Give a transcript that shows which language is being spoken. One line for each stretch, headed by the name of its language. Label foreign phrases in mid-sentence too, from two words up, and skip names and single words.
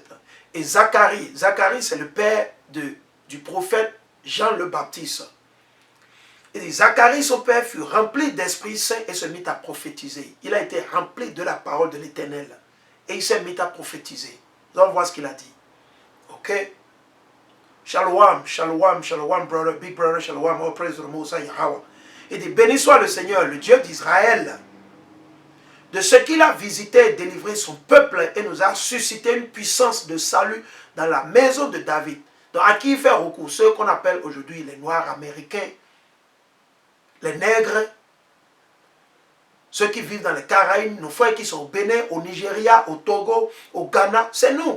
French: Et Zacharie, c'est le père du prophète Jean le Baptiste. Et Zacharie, son père, fut rempli d'Esprit Saint et se mit à prophétiser. Il a été rempli de la parole de l'Éternel. Et il s'est mis à prophétiser. Nous allons voir ce qu'il a dit.
Hebrew: Ok? שלום, שלום, שלום,
English: brother, big brother, shalom, all praise to the Most High Yahweh.
French: Il dit, béni soit le Seigneur, le Dieu d'Israël, de ce qu'il a visité et délivré son peuple et nous a suscité une puissance de salut dans la maison de David. Donc à qui il fait recours? Ceux qu'on appelle aujourd'hui les Noirs américains, les Nègres, ceux qui vivent dans les Caraïbes, nos frères qui sont au Bénin, au Nigeria, au Togo, au Ghana, c'est nous.